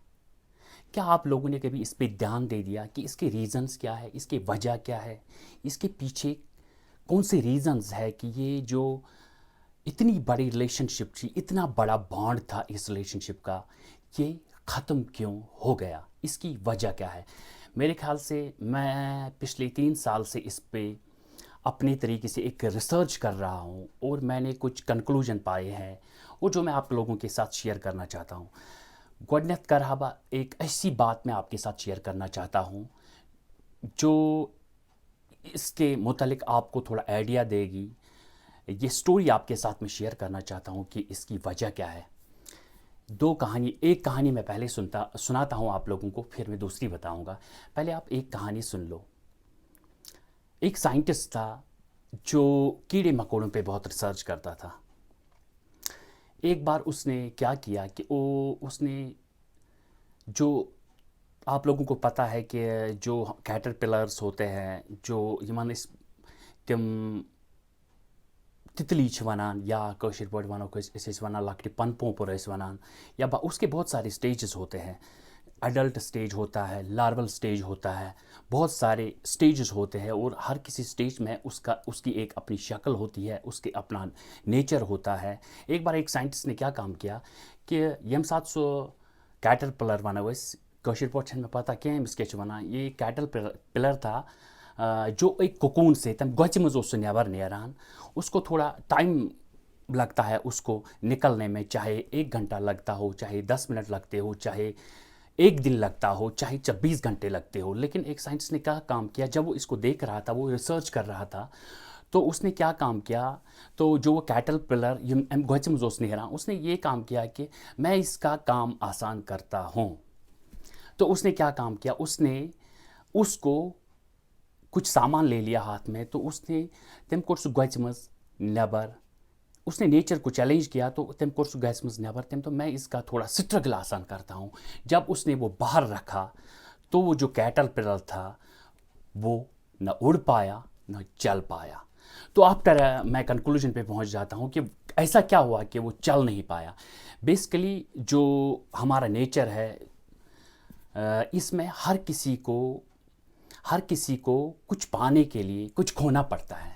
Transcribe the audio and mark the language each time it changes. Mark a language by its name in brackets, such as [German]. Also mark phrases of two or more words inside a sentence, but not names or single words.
[Urdu] کیا آپ لوگوں نے کبھی اس پہ دھیان دے دیا کہ اس کے ریزنز کیا ہے، اس کی وجہ کیا ہے، اس کے پیچھے کون سے ریزنز ہے کہ یہ جو اتنی بڑی ریلیشن شپ تھی، اتنا بڑا بانڈ تھا اس ریلیشن شپ کا، یہ ختم کیوں ہو گیا؟ اس کی وجہ کیا ہے؟ میرے خیال سے میں پچھلے 3 سال سے اس پہ اپنے طریقے سے ایک ریسرچ کر رہا ہوں، اور میں نے کچھ کنکلوژن پائے ہیں، اور جو میں آپ لوگوں کے ساتھ شیئر کرنا چاہتا ہوں۔ [Kashmiri] گۄڈنیتھ کرہا بہ [Urdu] ایک ایسی بات میں آپ کے ساتھ شیئر کرنا چاہتا ہوں جو اس کے متعلق آپ کو تھوڑا آئیڈیا دے گی۔ یہ سٹوری آپ کے ساتھ میں شیئر کرنا چاہتا ہوں کہ اس کی وجہ کیا ہے۔ ایک کہانی میں پہلے سناتا ہوں آپ لوگوں کو، پھر میں دوسری بتاؤں گا۔ پہلے آپ ایک کہانی سن لو۔ ایک سائنٹسٹ تھا جو کیڑے مکوڑوں پہ بہت ریسرچ کرتا تھا۔ ایک بار اس نے کیا کیا کہ اس نے، جو آپ لوگوں کو پتہ ہے کہ جو کیٹر پلرز ہوتے ہیں، جو [Kashmiri] یمن تم تتلی ونان، یا کاشر پٲٹھۍ ونو أسۍ ونان لۄکٹہِ پن پوپر ونان، [Urdu] یا اس کے بہت سارے سٹیجز ہوتے ہیں۔ ایڈلٹ سٹیج ہوتا ہے، لارول سٹیج ہوتا ہے، بہت سارے سٹیجز ہوتے ہیں، اور ہر کسی سٹیج میں اس کی ایک اپنی شکل ہوتی ہے، اس کے اپنا نیچر ہوتا ہے۔ ایک بار ایک سائنٹسٹ نے کیا کام کیا کہ [Kashmiri] یم سات سو کیٹر پلر ونو کاشر پٲٹھۍ چھنہٕ مےٚ پتہ کینٛہہ أمِس کیٛاہ چھِ ونان، [Urdu] یہ کیٹر پلر تھا جو ایک کوکون سے، [Kashmiri] تم گوچہِ منٛز اوس سُہ نیبر نیران۔ [Urdu] اس کو تھوڑا ٹائم لگتا ہے اس کو نکلنے میں، چاہے 1 گھنٹہ لگتا ہو، چاہے 10 منٹ لگتے ہو، چاہے 1 دن لگتا ہو، چاہے 24 گھنٹے لگتے ہو۔ لیکن ایک سائنٹسٹ نے کیا کام کیا، جب وہ اس کو دیکھ رہا تھا، وہ ریسرچ کر رہا تھا، تو اس نے کیا کام کیا، تو جو وہ کیٹل پلر [Kashmiri] گوچہِ منٛز اوس نیران، [Urdu] اس نے یہ کام کیا کہ میں اس کا کام آسان کرتا ہوں۔ تو اس نے کیا کام کیا، اس نے اس کو کچھ سامان لے لیا ہاتھ میں، تو اس نے [Kashmiri] تم کوٚر سُہ گوچہِ منٛز نیبر، [Urdu] اس نے نیچر کو چیلنج کیا، تو [Kashmiri] تم کوٚر سُہ گھرِ منٛز نیبر، [Urdu] تم تو میں اس کا تھوڑا سٹرگل آسان کرتا ہوں۔ جب اس نے وہ باہر رکھا، تو وہ جو کیٹل پلر تھا وہ نہ اڑ پایا نہ چل پایا۔ تو آفٹر میں کنکلوژن پہ پہنچ جاتا ہوں کہ ایسا کیا ہوا کہ وہ چل نہیں پایا. بیسیکلی جو ہمارا نیچر ہے اس میں ہر کسی کو کچھ پانے کے لیے کچھ کھونا پڑتا ہے.